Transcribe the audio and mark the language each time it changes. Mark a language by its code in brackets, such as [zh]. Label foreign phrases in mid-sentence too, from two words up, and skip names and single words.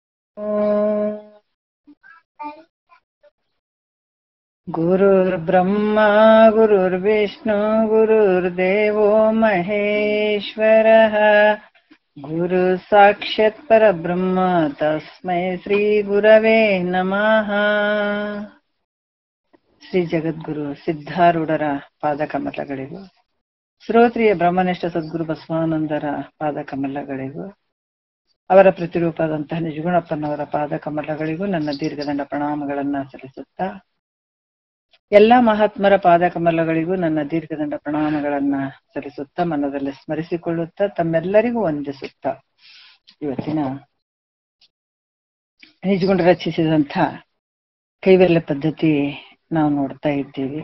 [sa] गुरुर्ब्रह्मा गुरुर्विष्णु गुरुर्देवो महेश्वरः गुरु साक्षात् परब्रह्म तस्मै ಶ್ರೀ ಗುರವೇ ನಮಃ. [kn] ಶ್ರೀ ಜಗದ್ಗುರು ಸಿದ್ಧಾರೂಢರ ಪಾದಕಮಲಗಳಿಗೂ, ಶ್ರೋತ್ರಿಯ ಬ್ರಹ್ಮನಿಷ್ಠ ಸದ್ಗುರು ಬಸವಾನಂದರ ಪಾದಕಮಲಗಳಿಗೂ, ಅವರ ಪ್ರತಿರೂಪದಂತಹ ನಿಜಗುಣಪ್ಪನವರ ಪಾದಕಮಲಗಳಿಗೂ ನನ್ನ ದೀರ್ಘದಂಡ ಪ್ರಣಾಮಗಳನ್ನ ಸಲ್ಲಿಸುತ್ತಾ, ಎಲ್ಲಾ ಮಹಾತ್ಮರ ಪಾದಕಮಲಗಳಿಗೂ ನನ್ನ ದೀರ್ಘದಂಡ ಪ್ರಣಾಮಗಳನ್ನ ಸಲ್ಲಿಸುತ್ತಾ, ಮನದಲ್ಲಿ ಸ್ಮರಿಸಿಕೊಳ್ಳುತ್ತಾ, ತಮ್ಮೆಲ್ಲರಿಗೂ ವಂದಿಸುತ್ತಾ, ಇವತ್ತಿನ ನಿಜಗುಣ ರಚಿಸಿದಂಥ ಕೈವಲ್ಯ ಪದ್ಧತಿ ನಾವು ನೋಡ್ತಾ ಇದ್ದೀವಿ.